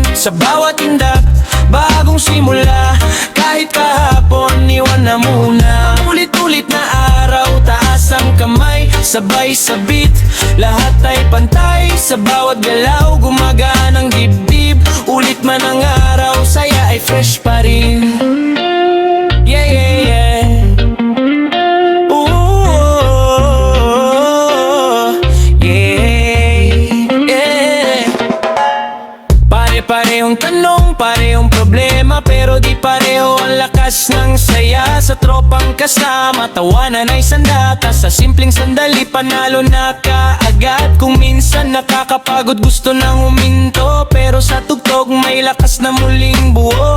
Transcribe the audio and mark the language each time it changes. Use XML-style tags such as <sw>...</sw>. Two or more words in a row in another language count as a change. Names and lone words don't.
<tl>Sa bawat tindak, bagong simula. Kahit kahapon, iwan na muna. Ulit-ulit na araw, taas ang kamay, sabay sa beat, lahat ay pantay. Sa bawat galaw, gumagaan ang dibdib. Ulit man ang araw, saya ay fresh pa rin.</tl> <en>Yeah, yeah, yeah. Ooh, yeah, yeah.</en> <tl>Pare-parehong tanong, parehong problema, pero di pareho ang lakas ng saya. Sa tropang kasama, tawanan ay sandata. Sa simpleng sandali, panalo na kaagad. Kung minsan nakakapagod, gusto nang huminto, pero sa tugtog may lakas na muling buo.</tl>